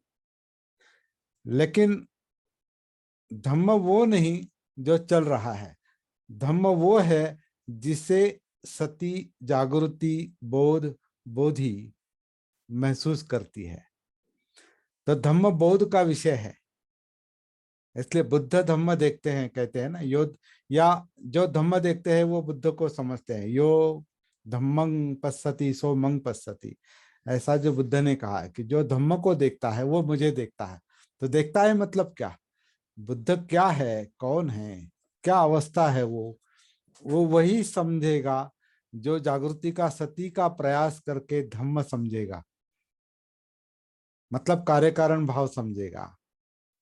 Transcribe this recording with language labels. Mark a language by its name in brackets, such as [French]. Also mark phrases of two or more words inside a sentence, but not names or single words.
[Hindi] लेकिन धम्म वो नहीं जो चल रहा है, धम्म वो है जिसे सती जागृति बोध बोधि महसूस करती है। तो धम्म बोध का विषय है, इसलिए बुद्ध धम्म देखते हैं, कहते हैं ना, यो या जो धम्म देखते हैं वो बुद्ध को समझते हैं। [Pali] यो धम्मं पश्यति सो मंग पश्यति, [Hindi] ऐसा जो बुद्ध ने कहा है कि जो धम्म को देखता है वो मुझे देखता है। तो देखता है मतलब क्या, बुद्ध क्या है, कौन है, क्या अवस्था है, वो वही समझेगा जो जागृति का, सती का प्रयास करके धम्म समझेगा, मतलब कार्य कारण भाव समझेगा।